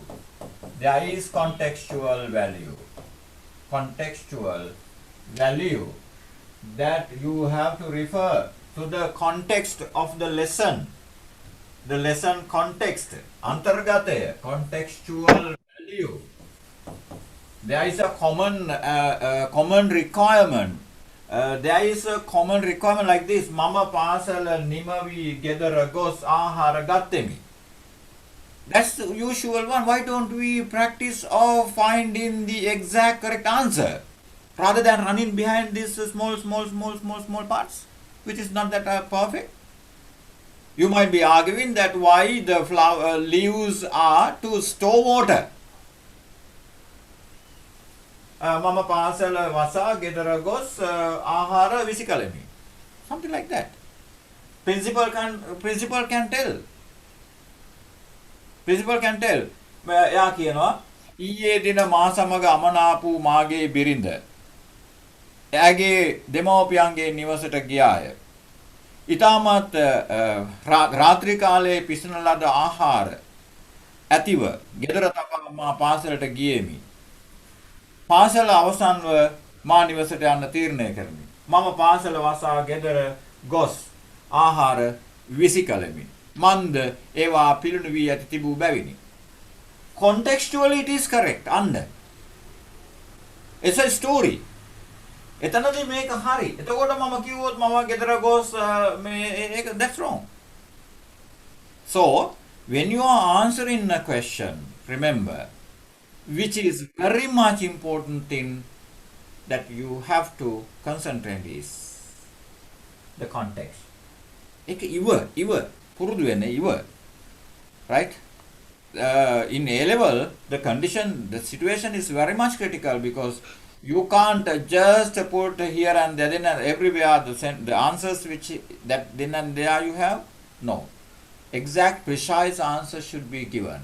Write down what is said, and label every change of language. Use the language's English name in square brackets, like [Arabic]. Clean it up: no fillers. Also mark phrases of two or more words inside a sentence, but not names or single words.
[English] There is contextual value. Contextual value that you have to refer to the context of the lesson. The lesson context. Antargate. Contextual value. There is a common requirement. There is a common requirement like this. [Sinhala] මම පාසල නිමවී ගෙදර ගොස් ආහාර ගත්තෙමි. [English] That's the usual one. Why don't we practice of finding the exact correct answer rather than running behind these small parts, which is not that perfect? You might be arguing that why the flower leaves are to store water. [Sinhala] මම පාසල වසා ගෙදර ගොස් ආහාර විසිකලෙමි. [English] Something like that. Principal can tell. Principal can tell. [Sinhala] එයා කියනවා ඊයේ දින මා සමග අමනාපු මාගේ බිරිඳ එයාගේ දෙමව්පියන්ගේ නිවසට ගියාය. ඊටමත් රාත්‍රී කාලයේ පිසන ලද ආහාර ඇතිව ගෙදර තබා මා පාසලට ගියෙමි. පාසල අවසන්ව මා නිවසට යන්න තීරණය කරමි. මම පාසල වසා ගෙදර ගොස් ආහාර විසිකලමි. මන්ද ඒවා පිළිණු වී ඇති තිබූ බැවිනි. [English] Contextually it is correct. Under. It's a story. [Sinhala] එතනදී මේක හරි. එතකොට මම කිව්වොත් මම ගෙදර ගොස් [English] that's wrong. So, when you are answering a question, remember, which is very much important thing that you have to concentrate is the context. [Sinhala] ඒක ඉව පුරුදු වෙන්නේ ඉව. [English] Right? In A level, the situation is very much critical because you can't just put here and there and everywhere the answers which that then and there you have. No, exact precise answer should be given.